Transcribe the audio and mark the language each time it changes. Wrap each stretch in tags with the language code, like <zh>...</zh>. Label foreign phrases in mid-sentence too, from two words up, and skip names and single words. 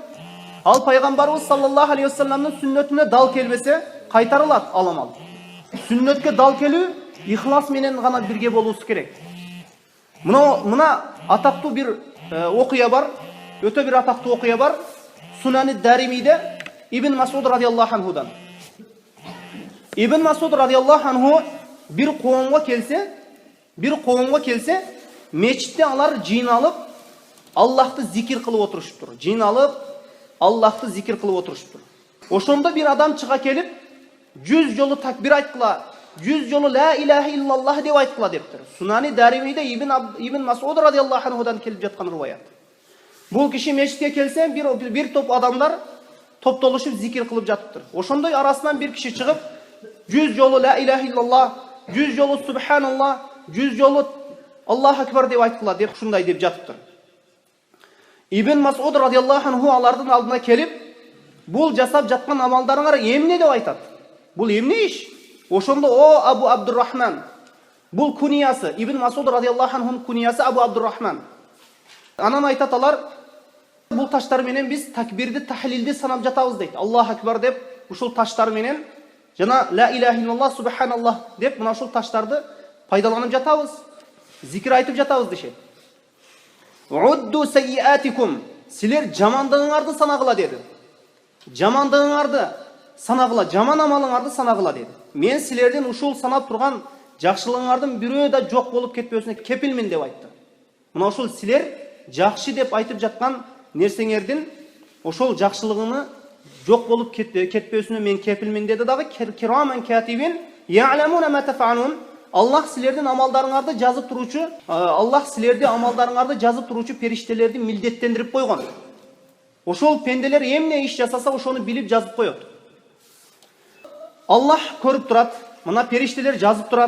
<ky>Ал пайгамбарыбыз</ky> <ar>صلى الله عليه وسلم</ar> <ky>сүннөтүнө дал келбесе кайтарылат аламал. Сүннөткө дал келүү ихлас менен гана бирге болуусу керек. Мына атактуу бир окуя бар. Өтө бир атактуу окуя бар. Сунани Даримиде Ибн Масуд</ky> <ar>رضي الله عنه.</ar> <ky>Ибн Масуд</ky> <ar>رضي الله عنه</ar> <ky>бир коомго келсе, мечитте алар жыйналып Аллахты зикир кылып отурушуптур. Жыйналып Аллахты зикир кылып отурушуптур. Ошондо бир адам чыга келип, 100 жолу такбир айткыла, 100 жолу</ky> <ar>لا إله إلا الله</ar> <ky>деп айткыла дептир. Сунани Даримиде Ибн Масуд</ky> <ar>رضي الله عنه</ar> <ky>келип жаткан рываят. Бул киши мечитке келсе, бир топ адамдар топтолушуп зикир кылып жатыптыр. Ошондой арасынан бир киши чыгып, 100 жолу</ky> <ar>لا إله إلا الله,</ar> <ky>100 жолу субханаллах, 100 жолу</ky> <ar>الله أكبر</ar> <ky>деп айткыла деп ушундай деп жатыптыр. Ибн Масуд</ky> <ar>رضي الله عنه</ar> <ky>алардын алдына келип, бул жасап жаткан амалдарыңар эмне деп айтат? Бул эмне иш? Ошондо о Абу Абдуррахман. Бул куниясы, Ибн Масуд</ky> <ar>رضي الله عنه</ar> <ky>куниясы Абу Абдуррахман. Анан айтат алар, бул таштар менен биз такбирди, тахлилди санап жатабыз дейт.</ky> <ar>الله أكبر</ar> <ky>деп ушул таштар менен жана</ky> <ar>لا إله إلا الله سبحان الله</ar> <ky>деп мына ушул таштарды пайдаланып жатабыз. Зикир айтып жатабыз дешет.</ky> <ar>عدوا سيئاتكم.</ar> <ky>Силер жамандыгыңарды санагыла деди. Жамандыгыңарды санагыла, жаман амалыңарды санагыла деди. Мен силердин ушул санап турган жакшылыгыңардын бирөө да жок болуп кетпөсүнө кепилмин деп айтты. Мына ушул силер жакшы деп айтып жаткан нерсеңердин ошол жакшылыгыны жок болуп кетпөсүнө мен кепилмин деди дагы.</ky> <ar>كراما كاتبين يعلمون ما تفعلون.</ar> <ky>Аллах силердин амалдарыңарды жазып туручу, Аллах силерди амалдарыңарды жазып туручу периштелерди милдеттендирип койгон. Ошол пенделер эмне иш жасаса ошону билип жазып коет. Аллах көрүп турат, мына периштелер жазып турат.</ky>